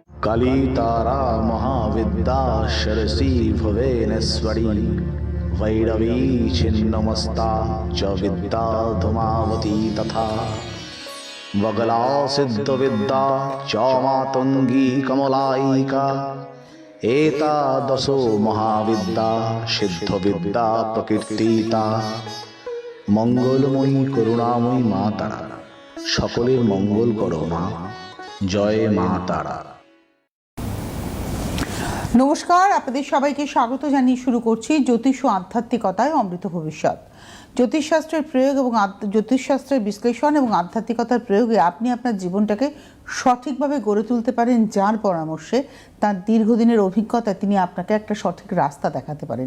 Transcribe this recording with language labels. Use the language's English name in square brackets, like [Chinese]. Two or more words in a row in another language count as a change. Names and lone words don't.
[Sanskrit] काली तारा महाविद्या शरसी भुवनेश्वरी भैरवी छिन्नमस्ता च विद्या धूमावती तथा वगला सिद्ध विद्या च मातंगी कमलायिका एतादशो महाविद्या सिद्ध विद्या प्रकीर्तिता [Bangla] মঙ্গলময়ী করুণাময়ী মা তারা সকলের মঙ্গল করো মা জয় মা তারা। নমস্কার, আপনাদের সবাইকে স্বাগত জানিয়ে শুরু করছি জ্যোতিষ ও আধ্যাত্মিকতায় অমৃত ভবিষ্যৎ। জ্যোতিষশাস্ত্রের প্রয়োগ এবং জ্যোতিষশাস্ত্রের বিশ্লেষণ এবং আধ্যাত্মিকতার প্রয়োগে আপনি আপনার জীবনটাকে সঠিকভাবে গড়ে তুলতে পারেন, যার পরামর্শে তার দীর্ঘদিনের অভিজ্ঞতা তিনি আপনাকে একটা সঠিক রাস্তা দেখাতে পারেন।